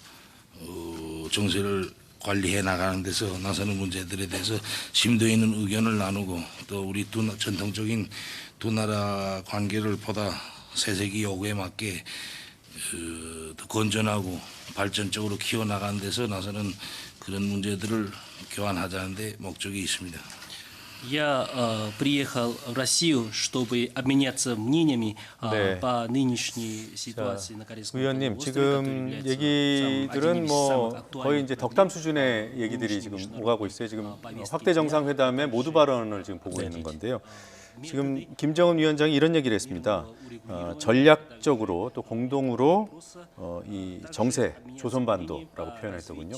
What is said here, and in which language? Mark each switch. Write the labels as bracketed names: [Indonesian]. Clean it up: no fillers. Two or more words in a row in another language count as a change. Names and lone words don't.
[Korean] 정세를 관리해 나가는 데서 나서는 문제들에 대해서 심도 있는 의견을 나누고 또 우리 전통적인 두 나라 관계를 보다 새세기 요구에 맞게 더 건전하고 발전적으로 키워나가는 데서 나서는 그런 문제들을 교환하자는 데 목적이 있습니다. [Russian] Я приехал в Россию, чтобы обменяться мнениями [Korean] 네. [Russian] по нынешней ситуации на Корейском [Korean] 의원님, [Russian] полуострове, [Korean] 지금 [Russian] который является [Korean] 얘기들은 [Russian] одним из [Korean] 뭐 [Russian] самых актуальных [Korean] 거의 이제 덕담 수준의 얘기들이 지금 오가고 있어요. 지금 확대 정상회담의 모두 발언을 지금 보고 있는 건데요. 지금 김정은 위원장이 이런 얘기를 했습니다. 전략적으로 또 공동으로 이 정세, 조선반도라고 표현했더군요.